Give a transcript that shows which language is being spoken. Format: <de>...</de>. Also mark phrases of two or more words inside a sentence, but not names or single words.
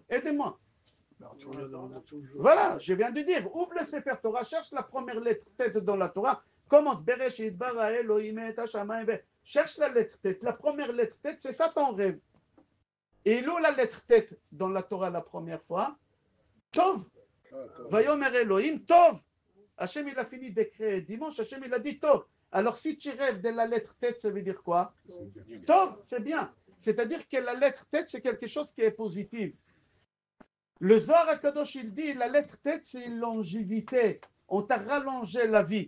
<fr>Aidez-moi. Voilà, je viens de dire. Ouvre le Sefer Torah, cherche la première lettre tête dans la Torah. Commence.</fr> <he>בראשית ברא אלוהים את השמים.</he> <fr>Cherche la lettre tête. La première lettre tête, c'est ça ton rêve. Et il où la lettre tête dans la Torah la première fois?</fr> <he>טוב ויאמר אלוהים טוב.</he> <fr>Hachem il a fini d'écrire dimanche, Hachem il a dit Tov. Alors si tu rêves de la lettre tête, ça veut dire quoi? Tov, c'est bien. C'est-à-dire que la lettre tête, c'est quelque chose qui est positif. Le Zohar HaKadosh, il dit, la lettre tête, c'est une longévité. On t'a rallongé la vie.</fr>